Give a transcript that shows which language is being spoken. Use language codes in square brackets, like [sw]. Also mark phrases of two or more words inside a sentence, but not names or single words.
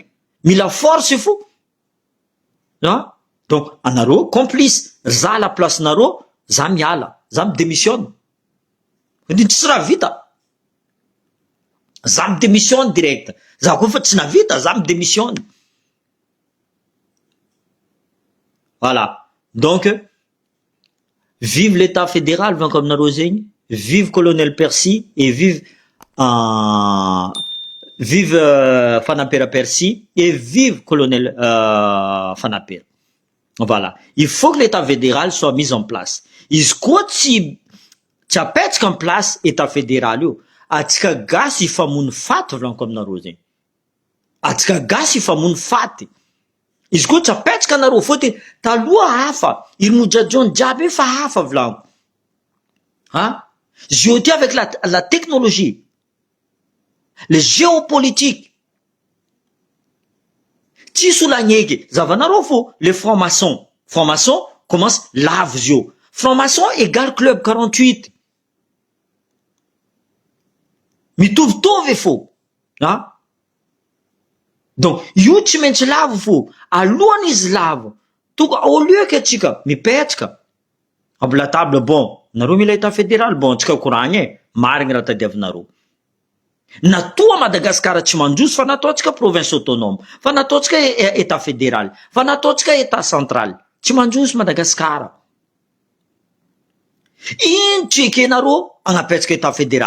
[mg] Mila force fo. Donc anareo complice. Za [fr] la place [mg] nareo, za miala, za midémissionne. Tsy raha vita. Za midémissionne direct. Za koa fa tsy navita, za midémissionne. [fr] Voilà. Donc, vive l'État fédéral, vin comme Narozeng, vive colonel Percy et vive Fanapera Percy et vive colonel Fanapera. Voilà. Il faut que l'État fédéral soit mis en place. Il se si tu as en place l'État fédéral, [mg] atika gas ifamono faty volaniko aminareo zegny. Atika gas ifamono faty. Izy koa tsy apetsaka anareo fôtony taloha hafa, irimodradraony jiaby efa hafa volaniko. [fr] Hein? Aujourd'hui avec la technologie, le géopolitique, [mg] tsisy olo agneky. Zavanareo fô, [fr] les francs-maçons. Francs-maçons commence [mg] lavo zio. [fr] Franc-maçon égale club 48. [mg] Mitovitovy fô. [fr] Hein? [mg] Donc, io tsy maintsy lavo fô. Alohan'izy lavo. [fr] Au lieu que [mg] atsika mipetraka aby [fr] la table, bon, [mg] nareo mila [fr] état fédéral, [mg] bon, tsika koragny marigny raha tadiavinareo. Natoa Madagasikara tsy mandroso fa nataotsika [fr] province autonome, [mg] fa nataotsika [fr] état fédéral, [mg] fa nataotsika [fr] état central. [mg] Tsy mandroso Madagasikara. Ino tsy ekenareo agnapetraka [fr] état fédéral?